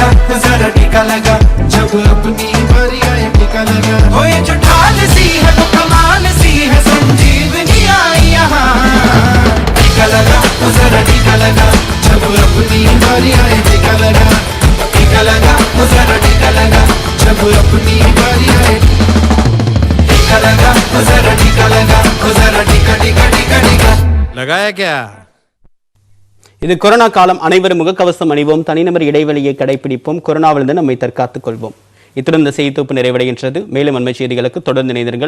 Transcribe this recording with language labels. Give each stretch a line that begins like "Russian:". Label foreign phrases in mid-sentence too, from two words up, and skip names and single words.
Hindi: जरा टीका लगा जब अपनी बारी आए टीका लगा हो ये जो ढाल सी है वो कमाल सी है संजीवनी आई यहाँ टीका लगा जरा टीका लगा जब अपनी बारी आए टीका लगा जरा टीका लगा जब अपनी बारी आए टीका लगा जरा टीका टीका टीका टीका लगाया क्या?
Tamil: இது கொரோனா காலம். அனைவரும் முகக்கவசம் அணிவோம், தனிநபர் இடைவெளியை கடைபிடிப்போம், கொரோனாவிலிருந்து நம்மை தற்காத்துக் கொள்வோம். இத்துடன் இந்த செய்தி தொகுப்பு நிறைவடைகின்றது. மேலும் அண்மை செய்திகளுக்கு தொடர்ந்து இணைந்திருங்கள்.